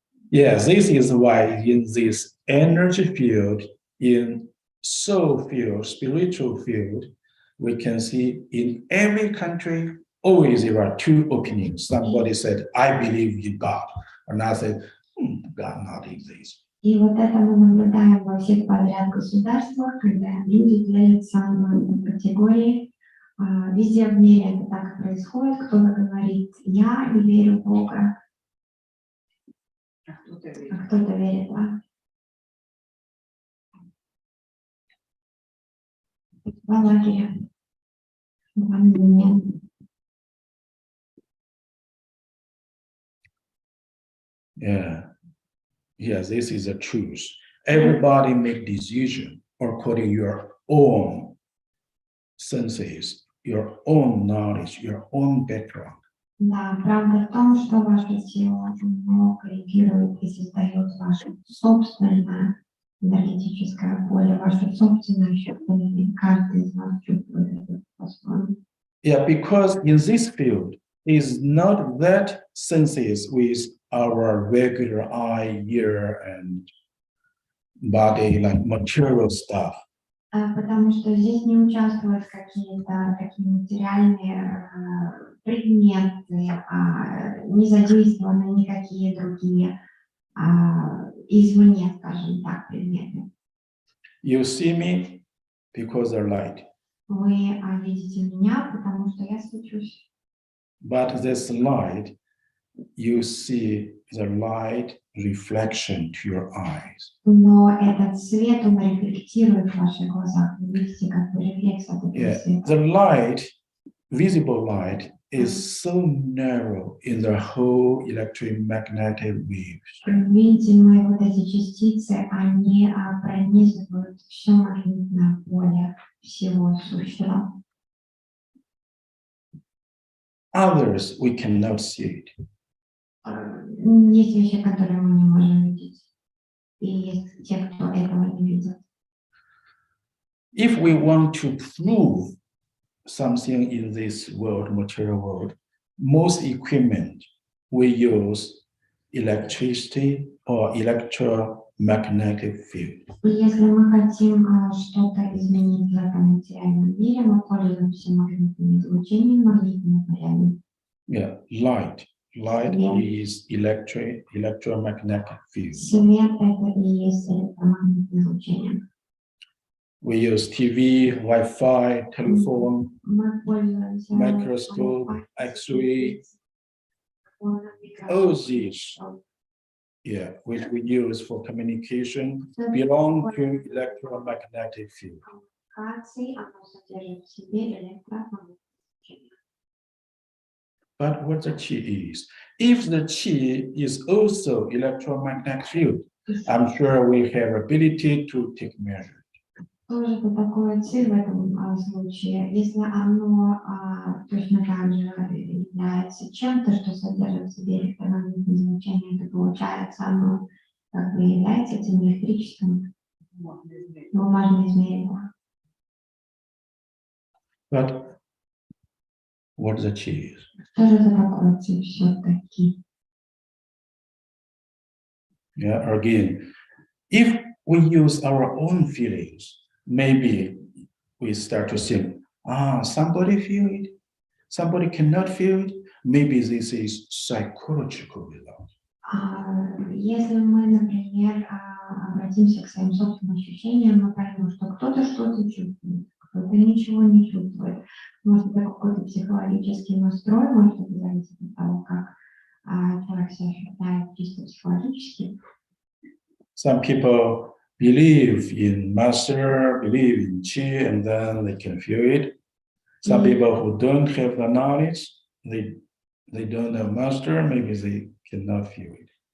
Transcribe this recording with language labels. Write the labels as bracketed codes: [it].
[en] Yes, this is why in this energy field, in soul field, spiritual field, we can see in every country, always there are two opinions. Somebody said, I believe in God. Another said, God not exists. [ru] И вот это мы наблюдаем во всех подряд государствах, когда люди делятся на категории. Везде в мире это так и происходит. Кто-то говорит, я не верю в Бога, а кто-то верит, да. Два лагеря. Два мнения. [en] Yeah. Yes, this is the truth. Everybody make decision according to your own senses, your own knowledge, your own background. [ru] Да, правда в том, что ваше тело, оно корректирует и создает ваше собственное энергетическое поле, ваше собственное ощущение. Каждый из вас чувствует это по-своему. [en] Yeah, because in this field is not that senses with our regular eye, ear, and body, like material stuff. [ru] Потому что здесь не участвуют какие-то такие материальные предметы, не задействованы никакие другие извне, скажем так, предметы. [en] You see me because of light, [ru] Вы видите меня, потому что я свечусь. [en] but this light, you see the light reflection to your eyes. [ru] Но этот свет, он рефлектирует в ваших глазах. Вы видите, как бы рефлекс от этого [en] Yeah, [ru] света. [en] the light, visible light, is so narrow in the whole electromagnetic waves. [ru] Видимые вот эти частицы, они пронизывают все магнитное поле всего сущего. [en] Others, we cannot see it. [ru] Есть вещи, которые мы не можем видеть. И есть те, кто этого не видит. [en] If we want to prove something in this world, material world, most equipment we use electricity or electromagnetic field. [ru] И если мы хотим что-то изменить в этом материальном мире, мы пользуемся магнитным излучением, магнитными полями. [en] Yeah, light. Light is electromagnetic field. [ru] Свет — это и есть электромагнитное излучение. [en] We use TV, Wi-Fi, telephone, [ru] Мы пользуемся [en] microscope, X-ray, all these, yeah, which we use for communication, belong to electromagnetic field. [ru] коммуникации, оно содержит в себе электромагнитное излучение. [en] But what the qi is? If the qi is also electromagnetic field, I'm sure we have ability to take measure. [ru] Что же это такое ци в этом случае? Если оно точно так же является чем-то, что содержит в себе электромагнитное излучение, то получается оно как бы является этим электрическим, его можно измерить. [en] But what the qi is? [ru] Что же это такое ци все-таки? [en] Yeah, again, if we use our own feelings, maybe we start to think, somebody feel it, somebody cannot feel it. Maybe this is psychological result. [ru] Если мы, например, обратимся к своим собственным ощущениям, мы поймем, что кто-то что-то чувствует, кто-то ничего не чувствует. Может, это какой-то психологический настрой, может, это зависит от того, как человек себя ощущает чисто психологически. [en] Some people believe in master, believe in qi, and then they can feel it. Some people who don't have the knowledge, they don't know master, maybe they cannot feel it.